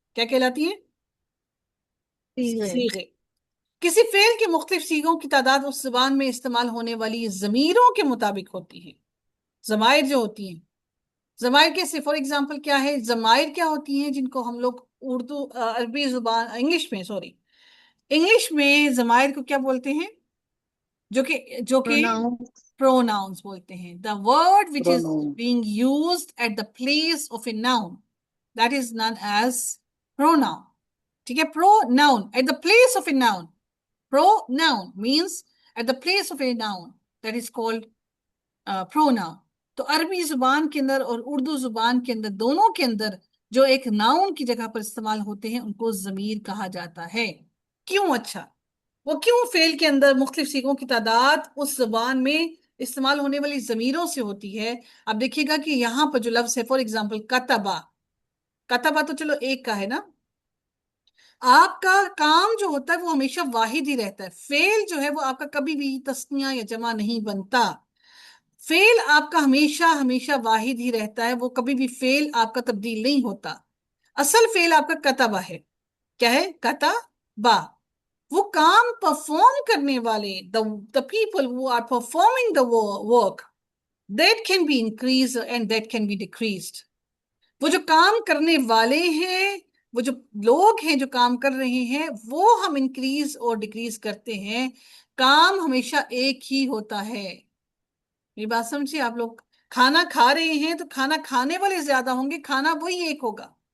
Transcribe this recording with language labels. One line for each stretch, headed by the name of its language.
Urdu: کیا کہلاتی ہیں؟ صیغے. کسی فعل کے مختلف صیغوں کی تعداد اس زبان میں استعمال ہونے والی ضمیروں کے مطابق ہوتی ہے. ضمائر جو ہوتی ہیں، ضمائر کیسے؟ فار ایگزامپل کیا ہے؟ ضمائر کیا ہوتی ہیں جن کو ہم لوگ عربی زبان، انگلش میں ضمائر کو کیا بولتے ہیں؟ جو کہ pronouns بولتے ہیں.
English: The word which is being used at the place of a noun, that is known as pronoun.
Urdu: ٹھیک ہے،
English: pronoun at the place of a noun. Pronoun means at the place of a noun, that is called pronoun.
Urdu: تو عربی زبان کے اندر اور اردو زبان کے اندر، دونوں کے اندر جو ایک ناؤن کی جگہ پر استعمال ہوتے ہیں ان کو ضمیر کہا جاتا ہے. کیوں؟ اچھا، وہ کیوں فعل کے اندر مختلف صیغوں کی تعداد اس زبان میں استعمال ہونے والی ضمیروں سے ہوتی ہے؟ اب دیکھیے گا کہ یہاں پر جو لفظ ہے، فار ایگزامپل کتبا، کتبا تو چلو ایک کا ہے نا. آپ کا کام جو ہوتا ہے وہ ہمیشہ واحد ہی رہتا ہے. فعل جو ہے وہ آپ کا کبھی بھی تسنیہ یا جمع نہیں بنتا. فعل آپ کا ہمیشہ واحد ہی رہتا ہے، وہ کبھی بھی فعل آپ کا تبدیل نہیں ہوتا. اصل فعل آپ کا کتبا ہے. کیا ہے؟ کتبا. وہ کام پرفارم کرنے والے،
English: the people who are performing the work, that can be increased and that can be decreased.
Urdu: وہ جو کام کرنے والے ہیں، وہ جو لوگ ہیں جو کام کر رہے ہیں، وہ ہم انکریز اور ڈیکریز کرتے ہیں. کام ہمیشہ ایک ہی ہوتا ہے. یہ بات سمجھے آپ لوگ؟ کھانا کھا رہے ہیں تو کھانا کھانے والے زیادہ ہوں گے، کھانا وہی ایک ہوگا.